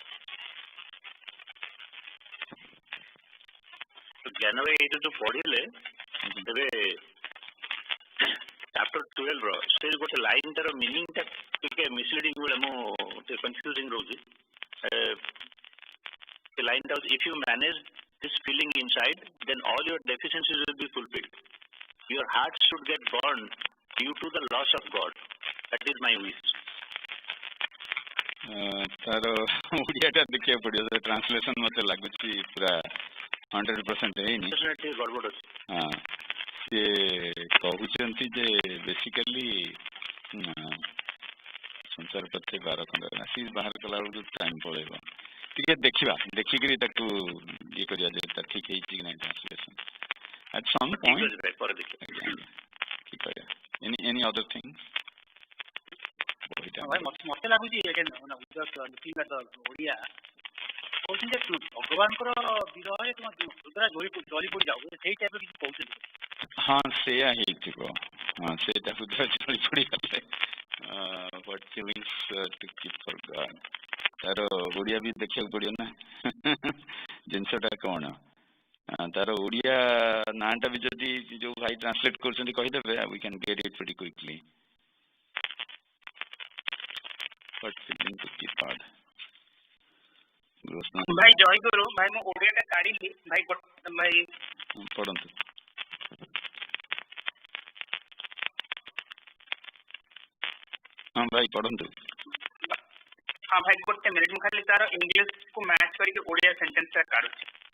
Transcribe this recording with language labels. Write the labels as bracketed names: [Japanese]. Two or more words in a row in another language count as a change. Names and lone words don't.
[Odia] ଜ୍ଞାନ ଭାଇ ଏଇଟା ଯୋଉ ପଢିଲେ ତେବେ ଚାପ୍ଟର 12 ର ସେ ଗୋଟେ ଲାଇନ୍ ତାର ମିନିଂ ଟା ଟିକେ ମିସଲିଡିଂ ବେଳେ ମୁଁ ଟିକେ କନଫ୍ୟୁଜିଂ ରହୁଛି। ସେ ଲାଇନ୍ ଟା ହଉଛି, [English] if you manage this feeling inside, then all your deficiencies will be fulfilled. Your heart should get burned due to the loss of God. That is my wish. [Odia] ତାର ଓଡ଼ିଆଟା ଦେଖିବାକୁ ପଡ଼ିବ, ଟ୍ରାନ୍ସଲେସନ୍ ମୋତେ ଲାଗୁଛି ପୁରା 100% ହେଇନି। ଗଡ଼ବଡ଼ ଅଛି। ହଁ, ସିଏ କହୁଛନ୍ତି ଯେ ବେସିକାଲି ସଂସାର ପଥେ 12 ଖଣ୍ଡ ଆସି ବାହାର କଲା ବେଳକୁ ଟାଇମ୍ ପଳେଇବ। ଟିକେ ଦେଖିବା, ଦେଖିକିରି ତାକୁ ଇଏ କରିବା ଯେ ତା ଠିକ୍ ହେଇଛି କି ନାହିଁ ଟ୍ରାନ୍ସଲେସନ୍। [English] At some point, [Odia] ଠିକ୍ କରିବା। [English] Any other thing? [Odia] ମତେ ଲାଗୁଛି ଓଡ଼ିଆ କହୁଛନ୍ତି ଯେ ଭଗବାନଙ୍କର ବିରହରେ ତୁମ ହୃଦୟ ଜଳି ପଡ଼ି ଯାଉ, ସେଇ ଟାଇପ୍ର କିଛି କହୁଛନ୍ତି। ହଁ ସେଇଆ ହେଇଥିବ, ହଁ ସେଇଟା ହୃଦୟ ଜଳି ପଡ଼ିଗଲେ [English] what feelings to keep for God। [Odia] ତାର ଓଡ଼ିଆ ବି ଦେଖିବାକୁ ପଡ଼ିବ ନା ଜିନିଷଟା କ'ଣ। ତାର ଓଡ଼ିଆ ନାଁଟା ବି ଯଦି ଯୋଉ ଭାଇ ଟ୍ରାନ୍ସଲେଟ୍ କରୁଛନ୍ତି କହିଦେବେ, [English] we can get it pretty quickly। What feeling to keep God। [Odia] ଭାଇ ଜୟଗୁରୁ। ଭାଇ ମୁଁ ଓଡ଼ିଆଟା କାଢିଲି ଭାଇ, ଭାଇ ପଢ଼ନ୍ତୁ। ହଁ ଭାଇ ପଢ଼ନ୍ତୁ। ହଁ ଭାଇ ଗୋଟେ ମିନିଟ୍, ମୁଁ ଖାଲି ତାର ଇଂଲିଶକୁ ମ୍ୟାଚ୍ କରିକି ଓଡ଼ିଆ ସେଣ୍ଟେନ୍ସଟା କାଢୁଛି।